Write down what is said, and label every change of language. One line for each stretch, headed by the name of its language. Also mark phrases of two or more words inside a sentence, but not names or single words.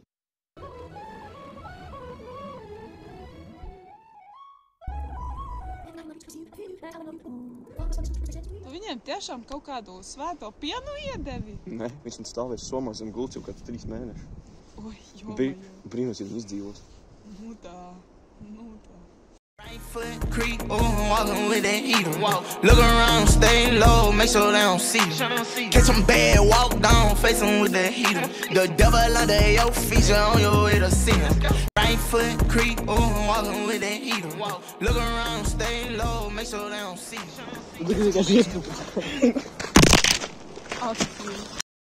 Latvian: Viņiem tiešām kaut kādu svēto pienu iedevi? Nē, viņš stāvēs somā zem gults jau kāds 3 mēneši. Oi, jo. Brīnos, ja viņi izdzīvos. Nu tā.
English: Right foot creep, walking with that heater. Look around, stay low, make sure they don't see you. Catch them bad, walk down, face them with that heater. The devil under your feet, you're on your way to see him. Right foot creep, walking with that heater. Look around, stay low, make sure they don't see you.